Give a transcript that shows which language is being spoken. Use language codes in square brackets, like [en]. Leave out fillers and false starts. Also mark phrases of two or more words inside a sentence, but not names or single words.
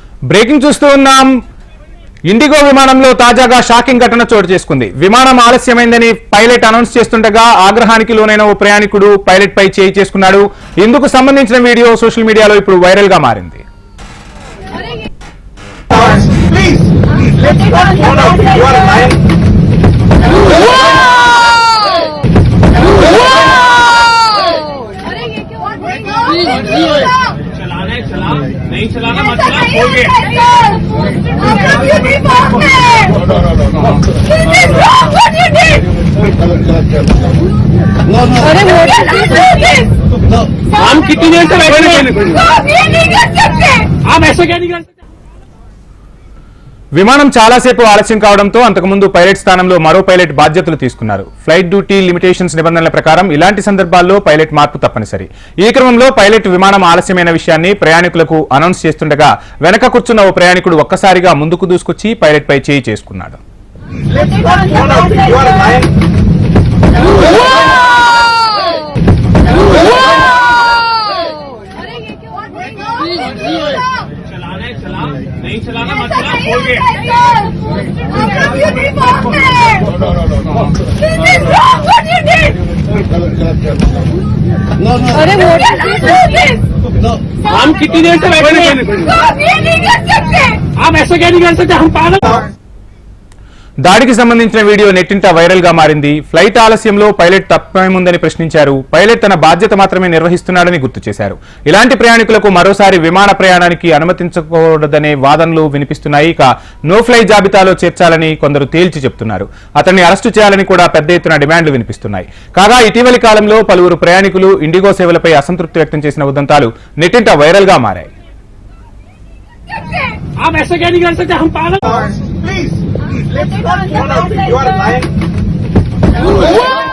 [te] బ్రేకింగ్ చూస్తూ ఉన్నాం. ఇండిగో విమానంలో తాజాగా షాకింగ్ ఘటన చోటు చేసుకుంది. విమానం ఆలస్యమైందని పైలట్ అనౌన్స్ చేస్తుండగా ఆగ్రహానికి లోనైన ఓ ప్రయాణికుడు పైలట్ పై చేయి చేసుకున్నాడు. ఇందుకు సంబంధించిన వీడియో [en] social media [te] ఇప్పుడు వైరల్ గా మారింది. [hi] नहीं चलाना मत चला हो गया हम कितनी देर से बैठे आप ऐसा क्या नहीं कर सकते. [te] విమానం చాలాసేపు ఆలస్యం కావడంతో అంతకుముందు పైలట్ స్థానంలో మరో పైలట్ బాధ్యతలు తీసుకున్నారు. [en] flight duty limitations [te] నిబంధనల ప్రకారం ఇలాంటి సందర్భాల్లో పైలట్ మార్పు తప్పనిసరి. ఈ క్రమంలో పైలట్ విమానం ఆలస్యమైన విషయాన్ని ప్రయాణికులకు అనౌన్స్ చేస్తుండగా వెనక కూర్చున్న ఓ ప్రయాణికుడు ఒక్కసారిగా ముందుకు దూసుకొచ్చి పైలట్ పై చేయి చేసుకున్నాడు. [hi] नहीं चलाना मत चला हो गया हम कितनी देर से बैठे आप ऐसा क्या नहीं कर सकते. हम पागल. [te] దాడికి సంబంధించిన వీడియో నెట్టింట వైరల్ గా మారింది. ఫ్లైట్ ఆలస్యంలో పైలట్ తప్పేముందని ప్రశ్నించారు. పైలట్ తన బాధ్యత మాత్రమే నిర్వహిస్తున్నాడని గుర్తు చేశారు. ఇలాంటి ప్రయాణికులకు మరోసారి విమాన ప్రయాణానికి అనుమతించకూడదనే వాదనలు వినిపిస్తున్నాయి. ఇక [en] no fly [te] జాబితాలో చేర్చాలని కొందరు తేల్చి చెప్తున్నారు. అతన్ని అరెస్టు చేయాలని కూడా పెద్ద ఎత్తున డిమాండ్లు వినిపిస్తున్నాయి. కాగా ఇటీవలి కాలంలో పలువురు ప్రయాణికులు ఇండిగో సేవలపై అసంతృప్తి వ్యక్తం చేసిన ఉదంతాలు నెట్టింట వైరల్ గా మారాయి. [hi] आप ऐसा क्या नहीं कर सकते. हम पागल. [en] Please, let's not. You are lying.